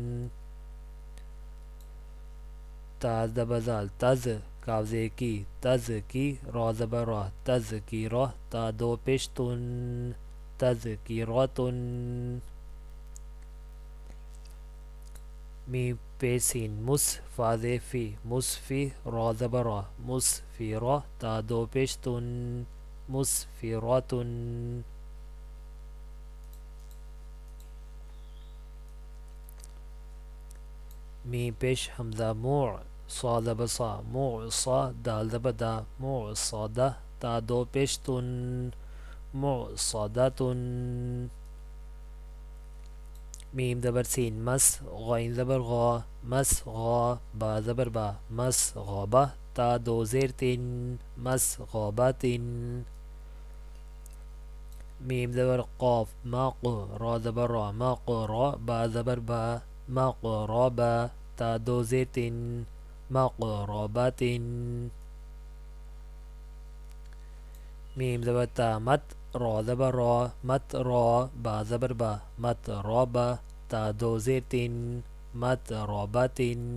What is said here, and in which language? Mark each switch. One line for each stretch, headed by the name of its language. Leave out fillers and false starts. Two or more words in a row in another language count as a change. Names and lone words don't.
Urdu: تا زبر زال تز کاف زیر کی تز کی را زبر را تذکیرہ تا دو پیش تن تذکیرتن میم پیش سین مس فا زیر فی مسفی را زبر را مسفرہ تا دو پیش تن مسفرتن میم پیش حمزہ موع صا زبر صا معصا دال زبر دا معصدہ تا دو پیش تن معصدتن میم زبر سین مس غین زبر غا مس غا با زبر با مس غابہ تا دو زیر تین مس غابتن میم زبر قاف مق را زبر را مق را با زبر با مق رابا تا دو زیر تین مقربتن میم زبر تا مت را زبر را مت را با زبر با مت رابا تا دو زیر تین مت رابتن